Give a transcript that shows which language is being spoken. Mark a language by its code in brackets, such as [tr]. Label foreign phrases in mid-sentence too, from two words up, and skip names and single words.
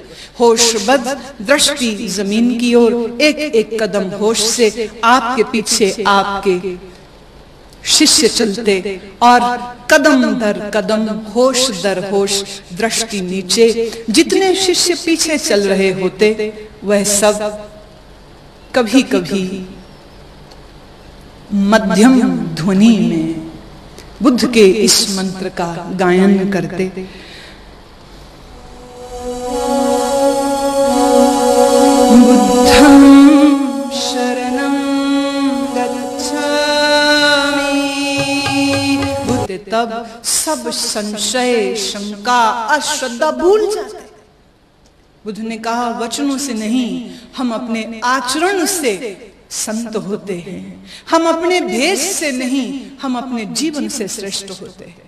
[hi] होशबद्ध दृष्टि जमीन की ओर, एक एक कदम होश से, आपके पीछे आपके शिष्य चलते, और कदम दर कदम, होश दर होश, दृष्टि नीचे। जितने शिष्य पीछे चल रहे होते, वह सब कभी कभी मध्यम ध्वनि में बुद्ध के इस मंत्र का गायन करते। [pi] बुद्धं शरणं गच्छामि। [hi] बुद्ध तब सब संशय, शंका, अश्रद्धा भूल जाते। बुद्ध ने कहा, वचनों से नहीं, हम अपने आचरण से संत होते हैं। हम अपने भेष से नहीं, हम अपने जीवन से श्रेष्ठ होते हैं।